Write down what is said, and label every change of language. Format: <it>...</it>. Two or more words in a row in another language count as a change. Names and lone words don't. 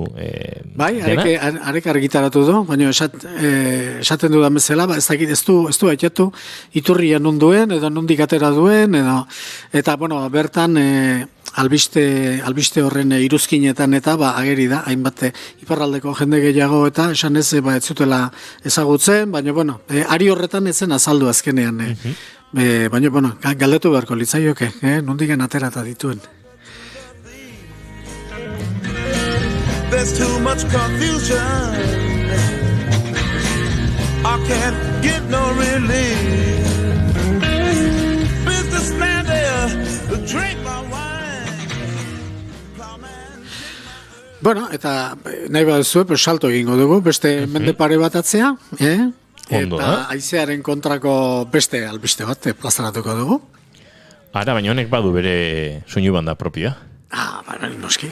<eu>bai, arek argitaratu du, baina esaten dudan bezala, ez dakit, ez du aitatu iturria non duen, edo nondik atera duen, eta, bueno, bertan albiste horren iruzkinetan eta ageri da, hainbat iparraldeko jende gehiago eta esan ez zutela ezagutzen, baina, bueno, ari horretan ezen azaldu azkenean. Baina, bueno, galdetu beharko litzaioke, nondiken aterata dituen.</eu> <en>There's too much confusion. I can't get no relief. Businessman there, drink my wine.</en> <eu>Bueno, eta nahi baduzu, salto egingo dugu, beste mende pare bat atzea, eta haizearen kontrako beste albiste bat plazaratuko dugu. Ara, baina honek badu bere soinu banda propioa. Baina noski.</eu>